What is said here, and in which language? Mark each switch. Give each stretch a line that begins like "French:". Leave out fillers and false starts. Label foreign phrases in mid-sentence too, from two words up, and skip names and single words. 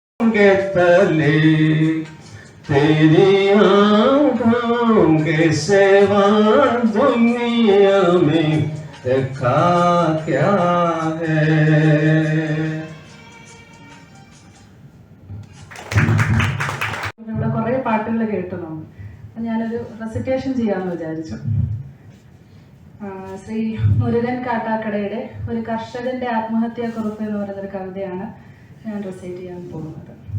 Hindi: के तले तेरी आंखों के सिवा दुनिया में देखा क्या है.
Malayalam: ഇവിടെ കുറേ പാട്ടുകൾ കേട്ടു നമ്മൾ. അപ്പം ഞാനൊരു റെസിറ്റേഷൻ ചെയ്യാമെന്ന് വിചാരിച്ചു. ശ്രീ മുരുകൻ കാട്ടാക്കടയുടെ ഒരു കർഷകന്റെ ആത്മഹത്യാക്കുറിപ്പ് എന്ന് പറയുന്നൊരു കവിതയാണ് ഞാൻ റെസൈറ്റ് ചെയ്യാൻ പോകുന്നത്.